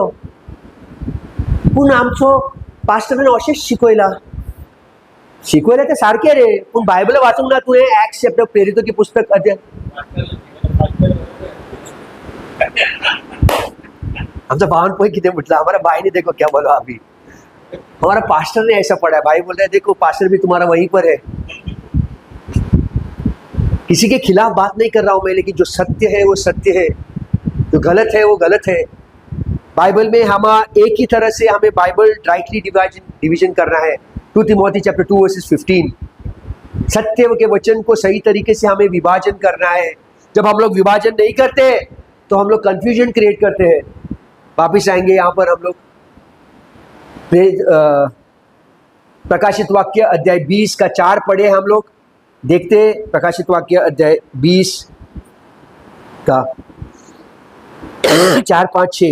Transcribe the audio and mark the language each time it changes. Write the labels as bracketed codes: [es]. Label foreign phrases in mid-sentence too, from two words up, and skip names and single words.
[kok] पूण आमचो पास्टरान अशेंच शिकयला ते सारखे रे, पूण बायबल वाचूंक ना तुवें, [en] Acts chapter [hi] प्रेरितों की पुस्तक अध्याय, [kok] आमचा भावन पळय कितें म्हटलं, [hi] हमारा भाई ने देखो क्या बोला अभी, हमारा पास्टर ने ऐसा पढ़ा है, भाई बोल रहे हैं देखो पास्टर भी तुम्हारा वहीं पर है। किसी के खिलाफ बात नहीं कर रहा हूं मैं, लेकिन जो सत्य है वो सत्य है, जो गलत है वो गलत है। बाइबल में हम एक ही तरह से हमें बाइबल [en] rightly division [hi] करना है। [en] 2 Timothy chapter 2 verses 15, [hi] सत्य के वचन को सही तरीके से हमें विभाजन करना है। जब हम लोग विभाजन नहीं करते तो हम लोग [en] confusion create [hi] करते हैं। वापिस आएंगे यहाँ पर, हम लोग प्रकाशित वाक्य अध्याय 20:4 पढ़े हम लोग, देखते प्रकाशित वाक्य अध्याय 20 का 4, 5, 6।